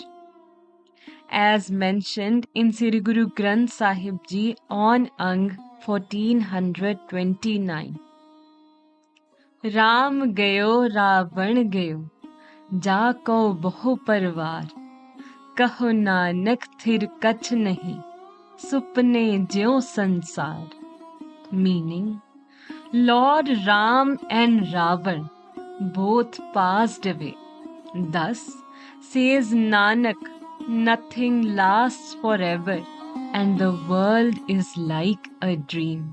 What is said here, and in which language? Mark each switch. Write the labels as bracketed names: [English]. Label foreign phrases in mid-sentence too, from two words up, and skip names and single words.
[English] As mentioned in Sri Guru Granth Sahib Ji on Ang 1429. [Braj] राम गयो रावण गयो, जाको बहु परवार, कहो नानक थिर कछ नहीं, सुपने ज्यों संसार. [English] Meaning, Lord Ram and Ravan both passed away. Thus, says Nanak, nothing lasts forever and the world is like a dream.